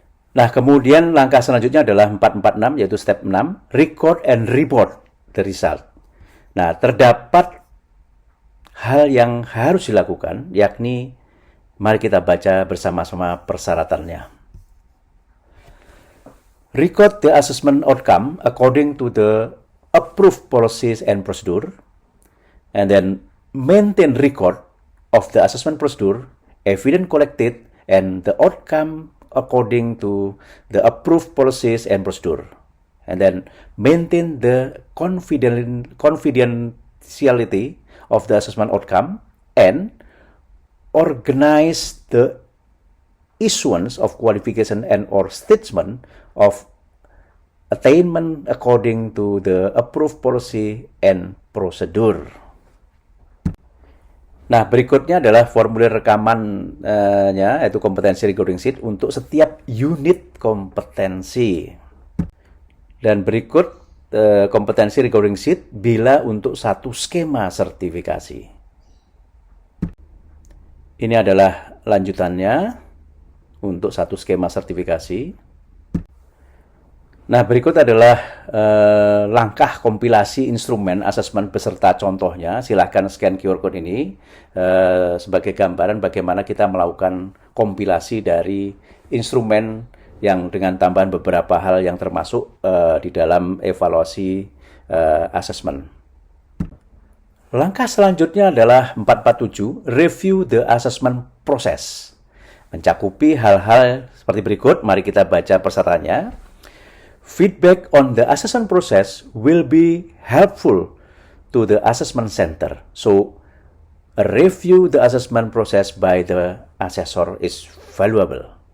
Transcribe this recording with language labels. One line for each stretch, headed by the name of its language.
Indonesian: Nah, kemudian langkah selanjutnya adalah 446, yaitu
English: step 6, record and report the result.
Indonesian: Nah, terdapat hal yang harus dilakukan, yakni mari kita baca bersama-sama persyaratannya.
English: Record the assessment outcome according to the approved policies and procedure, and then maintain record of the assessment procedure, evidence collected, and the outcome according to the approved policies and procedure, and then maintain the confidentiality of the assessment outcome, and organize the issuance of qualification and or statement of attainment according to the approved policy and procedure.
Indonesian: Nah, berikutnya adalah formulir rekamannya, yaitu kompetensi recording sheet untuk setiap unit kompetensi. Dan berikut kompetensi recording sheet bila untuk satu skema sertifikasi. Ini adalah lanjutannya untuk satu skema sertifikasi. Nah, berikut adalah langkah kompilasi instrumen asesmen beserta contohnya. Silahkan scan QR code ini sebagai gambaran bagaimana kita melakukan kompilasi dari instrumen yang dengan tambahan beberapa hal yang termasuk di dalam evaluasi asesmen. Langkah selanjutnya adalah 447,
English: review the assessment process.
Indonesian: Mencakupi hal-hal seperti berikut, mari kita baca persyaratannya.
English: Feedback on the assessment process will be helpful to the assessment center. So, review the assessment process by the assessor is valuable.